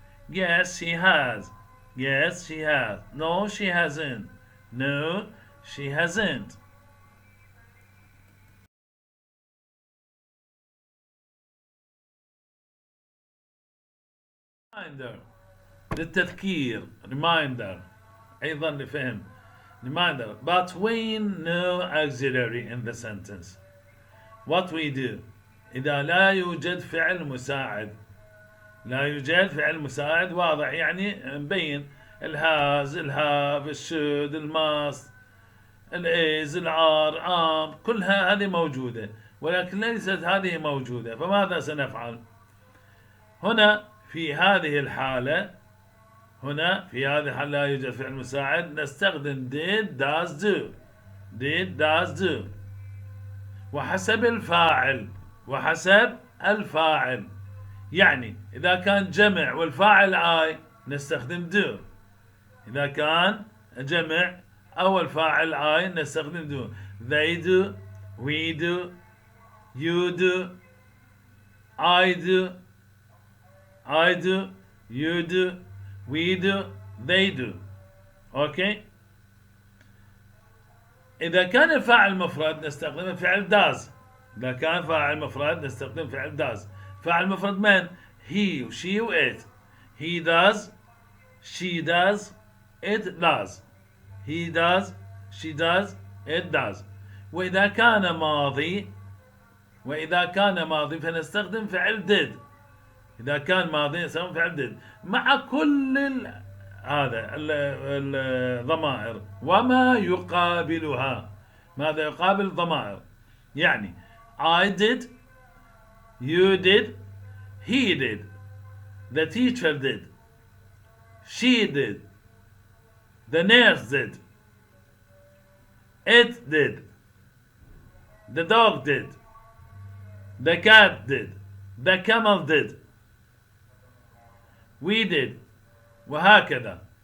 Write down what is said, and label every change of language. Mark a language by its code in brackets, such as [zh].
[en] Yes, she has. Yes, she has. No, she hasn't. No, she hasn't. [ar] Reminder للتذكير. Reminder أيضا لفهم. [en] Reminder. But when no auxiliary in the sentence. What we do [ar] إذا لا يوجد فعل مساعد. لا يوجد فعل مساعد واضح يعني مبين الهاز الهاف الشود الماست الايز العار ام كلها هذه موجودة ولكن ليست هذه موجودة. فماذا سنفعل هنا في هذه الحالة؟ هنا في هذه الحالة لا يوجد فعل مساعد نستخدم [en] did does do. did does do [ar] وحسب الفاعل. وحسب الفاعل يعني إذا كان جمع والفاعل I نستخدم do. إذا كان جمع أو الفاعل I نستخدم do. [en] They do, we do, you do, I do, I do, you do, we do, they do. [ar] أوكي. إذا كان الفاعل مفرد نستخدم فعل does. إذا كان فاعل مفرد نستخدم فعل does. فاعل مفرد من؟ he و she و it. [en] he does, she does, it does. he does, she does, it does. [ar] وإذا كان ماضي فنستخدم فعل did. إذا كان ماضي نستخدم فعل did مع كل هذا الضمائر وما يقابلها. ماذا يقابل الضمائر؟ يعني [en] I did, you did, he did, the teacher did, she did, the nurse did, it did, the dog did, the cat did, the camel did, we did وهكذا.